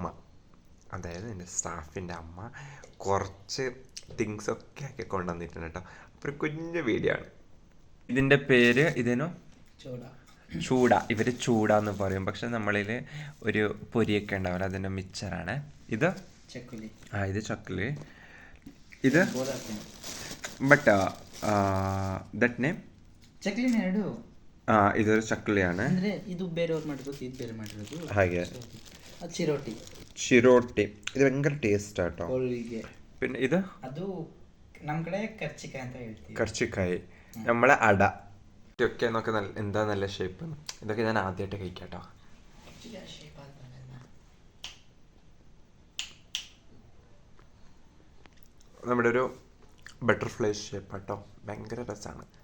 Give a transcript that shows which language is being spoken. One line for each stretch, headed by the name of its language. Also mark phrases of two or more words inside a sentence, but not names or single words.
Malayalam: അതായത് എൻ്റെ സ്റ്റാഫിൻ്റെ അമ്മ കുറച്ച് തിങ്സൊക്കെ ആക്കി കൊണ്ടുവന്നിട്ടുണ്ട് കേട്ടോ. അപ്പോൾ ഒരു കുഞ്ഞു വീഡിയോ ആണ്. ഇതിൻ്റെ പേര് ഇതിനോ ചൂട. ഇവർ ചൂട എന്ന് പറയും. പക്ഷെ നമ്മളിൽ ഒരു പൊരിയൊക്കെ ഉണ്ടാവില്ല, അതിൻ്റെ മിക്സറാണ് ഇത്. ഇത് ചക്കല്. ಇದು
English: but that name
Malayalam: ಇതൊരു ചക്കലിയാണ്.
Kannada: ಹಾಗೆ ಚಿರೋಟಿ ಇದು
Malayalam: ಭಯങ്കര ടേസ്റ്റ് ആട്ടോ. പിന്നെ ഇത് കർച്ചിക്കായി, നമ്മളെ അട. ഇതൊക്കെ നോക്കി എന്താ നല്ല ഷേപ്പ്. ഇതൊക്കെ ഞാൻ ആദ്യമായിട്ട് കഴിക്കാട്ടോ. നമ്മുടെ ഒരു ബട്ടർഫ്ലൈ ഷേപ്പ് കേട്ടോ, ഭയങ്കര രസമാണ്.